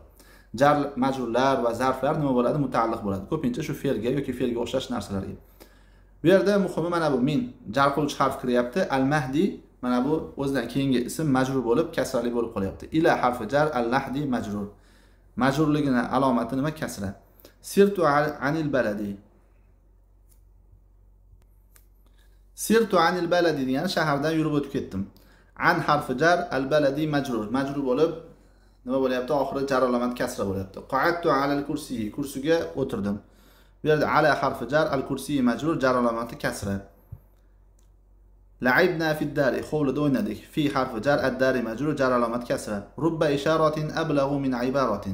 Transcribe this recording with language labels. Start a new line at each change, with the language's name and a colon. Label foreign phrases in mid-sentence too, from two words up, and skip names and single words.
Uzbek: Jar majrurlar va zarflar nima bo'ladi? Mutaalliq bo'ladi. Ko'pincha shu fe'lga yoki fe'lga o'xshash narsalarga. Bu yerda muhimi mana bu min jar qiluvchi harf kiryapti. Al mahdi mana bu o'zidan keyingi ism majrur bo'lib, kasrali bo'lib qolyapti. Ila harfi jar, al lahdi majrur. Majrurligining alomati nima? Kasra.
Arabic: سرت عن البلد. سرت عن البلد
Uzbek: degani shahardan yurib o'tib ketdim. An harfi jar, al baladi majrur. Majrur bo'lib nima bo'lyapti? Oxiri jar alomat kasra bo'lyapti.
Arabic: قعدت على الكرسي,
Uzbek: kursiga o'tirdim. Bu yerda ala harfi jar, al kursiy majrur, jar alomati kasra.
Arabic: لعبنا في الدار,
Uzbek: hovlida o'ynadik. Fi harfi jar, ad-dari majrur, jar alomat kasra.
Arabic: رب إشارة أبلغ من عبارة.